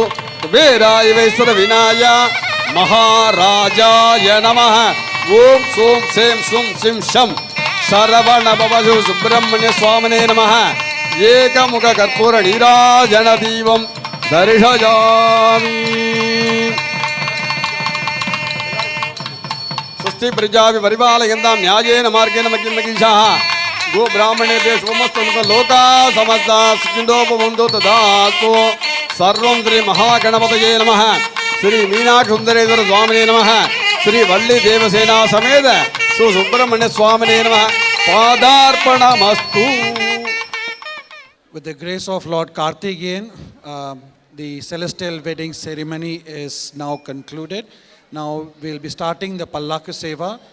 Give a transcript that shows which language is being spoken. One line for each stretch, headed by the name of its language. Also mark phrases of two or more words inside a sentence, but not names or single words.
Sanskrit: कुबेराय वै श्रवणाय महाराजाय नमः. ओम् सौं सें सुं सिं शं शरवण भवसु सुब्रह्मण्य स्वामिने नमः. एकमुख कर्पूर नीराजन दीपं दर्शयामि. स्वस्ति प्रजाभि परिपालयन्तां न्यायेन मार्गेण मह्यं महीषाः. गो ब्राह्मणेभ्यः शुभमस्तु लोकाः समस्ताः सुखिनो तदास्तु. सर्वं श्री महागणपतये नमः. श्री मीनाक्षी सुन्दरेश्वर स्वामिने नमः. श्री वल्ली देवसेना समेत सुब्रह्मण्य स्वामिने नमः. पादार्पणमस्तु.
English: With the grace of Lord Karthikeyan, the celestial wedding ceremony is now concluded. Now we'll be starting the Pallaka Seva.